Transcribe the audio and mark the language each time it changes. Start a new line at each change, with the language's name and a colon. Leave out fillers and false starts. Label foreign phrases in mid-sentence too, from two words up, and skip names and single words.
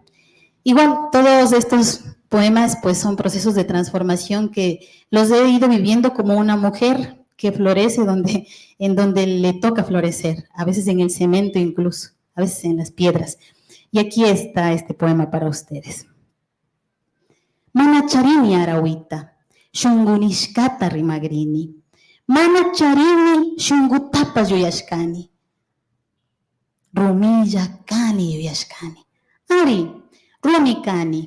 Spanish: Igual, todos estos poemas pues son procesos de transformación que los he ido viviendo como una mujer que florece en donde le toca florecer, a veces en el cemento incluso, a veces en las piedras. Y aquí está este poema para ustedes.
Quechua: Mana charini arawita, shungunishkata rimagrini, mana charini shungutapa yuyashkani, rumilla kani yuyashkani. Ari, rumi kani.